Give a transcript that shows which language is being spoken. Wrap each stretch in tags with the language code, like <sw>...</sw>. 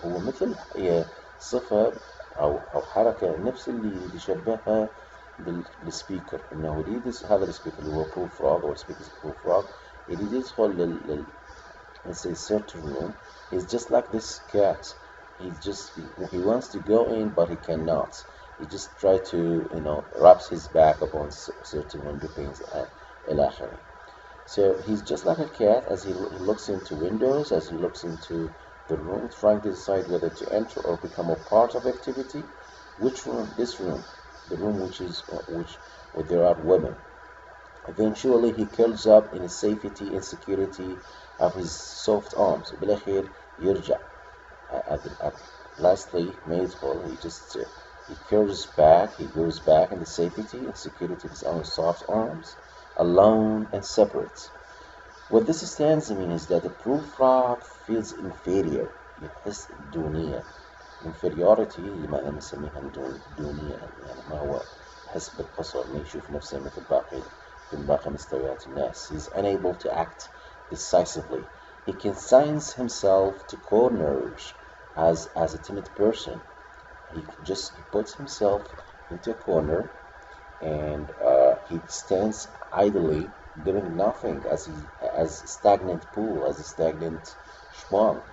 <ar>هو مثل هي صفة أو حركة نفس اللي يشبهها بالسبيكر. إنه هذا السبيكر اللي هو بروفروك أو السبيكر بروفروك اللي يدخل</ar> <en>let's say certain room. He's just like this cat. He wants to go in, but he cannot. He just try to wraps his back upon certain window panes and</en> <ar>الآخر.</ar> <en>So he's just like a cat as he looks into windows, as he looks into the room, trying to decide whether to enter or become a part of activity. Which room? This room, the room where there are women. Eventually he curls up in the safety and security of his soft arms.</en> <ar>بالأخير يرجع.</ar> <en>Lastly, Maidful, he curls back, he goes back in the safety and security of his own soft arms, alone and separate. What this stanza means is that the Prufrock feels inferior.</en> <ar>يحس دونية. inferiority لما نسميها دونية، يعني ما هو يحس بالقصر، ما يشوف نفسه مثل باقي مستويات الناس.</ar> <en>He's unable to act decisively. He consigns himself to corners as a timid person. He puts himself into a corner and he stands idly doing nothing as stagnant pool, as a stagnant swamp.</en>